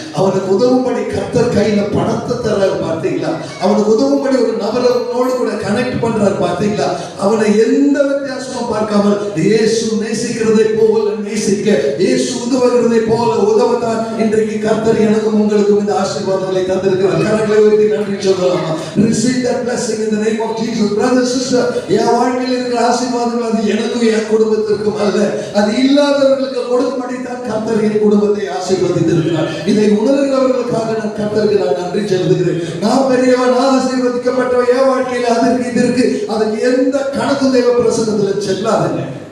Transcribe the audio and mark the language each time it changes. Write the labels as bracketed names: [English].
[Tamil] அவனுக்கு உதவும்படி கர்த்தர் கையில பணத்தை தர்றாரு பார்த்தீங்களா? அவனுக்கு உதவும்படி ஒரு நபரோடு கூட கனெக்ட் பண்றாரு பார்த்தீங்களா? அவனை எந்த வித்தியாசமும் பார்க்காமல் இயேசு நேசிக்கிறதை போல நேசிக்க, இயேசு உதவுகிறதை போல உதவத்தான் இன்றைக்கு கர்த்தர் எனக்கும் உங்களுக்கும் இந்த ஆசீர்வாதங்களை தந்திருக்கிறார். கரங்களை உயர்த்தி நன்றி சொல்லலாமா? [English] Receive that blessing in the name of Jesus. Brother, sister, [Tamil] என் வாழ்க்கையில் இருக்கிற ஆசீர்வாதங்கள் அது எனக்கும் என் குடும்பத்திற்கும் அல்ல, அது இல்லாதவர்களுக்கு கொடுக்கும்படி தான் கர்த்தர் என் குடும்பத்தை ஆசீர்வதித்திருக்கிறார். இதை உணர்கிறவர்களுக்காக நான் கர்த்தருக்கு நான் நன்றி செலுத்துகிறேன். நான் பெரியவன், நான் ஆசீர்வதிக்கப்பட்டவன், என் வாழ்க்கையில் அதற்கு இதற்கு அதுக்கு எந்த கணக்கும் தேவ பிரசன்னத்தில் செல்லாதுங்க.